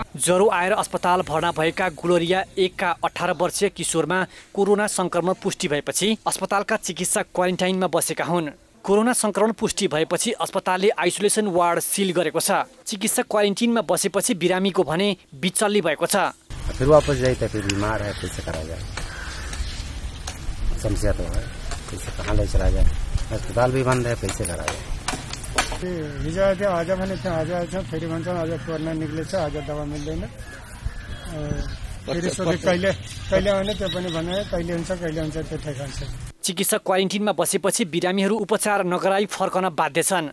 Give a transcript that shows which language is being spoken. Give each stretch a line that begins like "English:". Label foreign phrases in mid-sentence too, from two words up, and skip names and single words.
Nepali: ज्वरो आएर अस्पताल भर्ना भएका गुलरिया 1 का 18 वर्षीय किशोरमा कोरोना संक्रमण पुष्टि भएपछि अस्पतालका चिकित्सक क्वारेन्टाइनमा बसेका हुन्। कोरोना संक्रमण पुष्टि भएपछि अस्पतालले आइसोलेसन वार्ड सिल गरेको छ। चिकित्सक क्वारेन्टिनमा बसेपछि बिरामीको भने बिचल्ली भएको छ।
Hindi: फिर वापस जाए तो फिर बीमार है, कैसे करा जाए? समस्या तो है, कैसे कहाँ ले चला जाए? अस्पताल भी बंद है, कैसे करा जाए?
Nepali: हिजो आज भने आज आएछ, फेरि भन्छ आज कोरोना निक्लेछ, आज दवा मिल्दैन। फेरि सोधे कहिले भने त्यो पनि भने कहिले हुन्छ त्यो ठेगान छ। चिकित्सक क्वारेन्टिनमा बसेपछि बिरामीहरू उपचार नगराई फर्कन बाध्य छन्।